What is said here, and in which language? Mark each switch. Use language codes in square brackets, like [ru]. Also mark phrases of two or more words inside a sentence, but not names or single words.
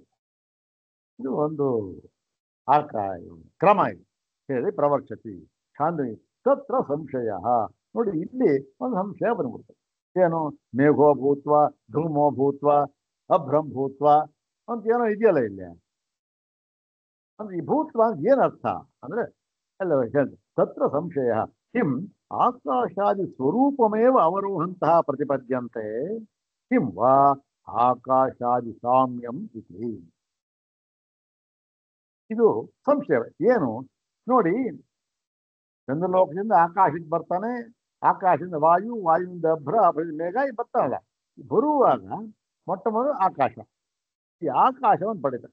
[kn] ಇದು ಒಂದು ಕ್ರಮ ಇದು ಹೇಳಿ [sa] ಪ್ರವರ್ಷತಿ ಛಾಂದ್ರಿ ತತ್ರ ಸಂಶಯ. [kn] ನೋಡಿ ಇಲ್ಲಿ ಒಂದು ಸಂಶಯ ಬಂದ್ಬಿಡ್ತದೆ. ಏನು? [sa] ಮೇಘೋ ಭೂತ್ವ ಧೂಮೋ ಭೂತ್ವ ಅಭ್ರಂ ಭೂತ್ವ [kn] ಅಂತ ಏನೋ ಇದೆಯಲ್ಲ ಇಲ್ಲಿ. ಅಂದ್ರೆ ಈ ಭೂತ್ವ ಏನ್ ಅರ್ಥ ಅಂದ್ರೆ ಅಲ್ಲ ಹೇಳಿ [sa] ತತ್ರ ಸಂಶಯ ಕಿಂ ಆಕಾಶಾದಿ ಸ್ವರೂಪಮೇವ ಅವರೋಹಂತಹ ಪ್ರತಿಪದ್ಯಂತೆ ಕಿಂ ವಾ ಆಕಾಶಾದಿ ಸಾಮ್ಯಂ ಇತಿ. [kn] ಇದು ಸಂಶಯ ಏನು ನೋಡಿ, ಚಂದ್ರಲೋಕದಿಂದ ಆಕಾಶಕ್ಕೆ ಬರ್ತಾನೆ, ಆಕಾಶದಿಂದ ವಾಯು, ವಾಯುವಿಂದ ಅಭ್ರ, ಮೇಘ ಬರ್ತಾನಲ್ಲ. ಬರುವಾಗ ಮೊಟ್ಟ ಮೊದಲು ಆಕಾಶ, ಈ ಆಕಾಶವನ್ನು ಪಡಿತಾರೆ.